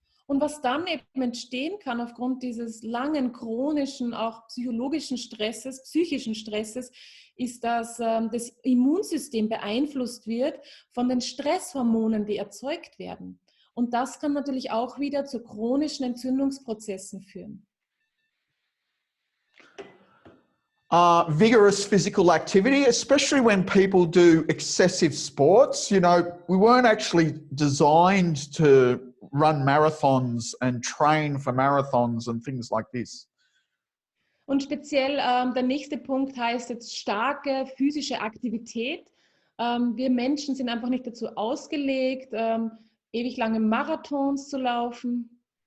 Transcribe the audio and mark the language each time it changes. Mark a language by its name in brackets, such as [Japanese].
[German] Und was dann eben entstehen kann aufgrund dieses langen, chronischen, auch psychologischen Stresses, psychischen Stresses, ist, dass das Immunsystem beeinflusst wird von den Stresshormonen, die erzeugt werden. Und das kann natürlich auch wieder zu chronischen Entzündungsprozessen führen. [English] Vigorous physical activity, especially when people do excessive sports. You know, we weren't actually designed to run marathons and train for marathons and things like this. [German] Und speziell der nächste Punkt heißt jetzt starke physische Aktivität. Wir Menschen sind einfach nicht dazu ausgelegt, ewig lange Marathons zu laufen.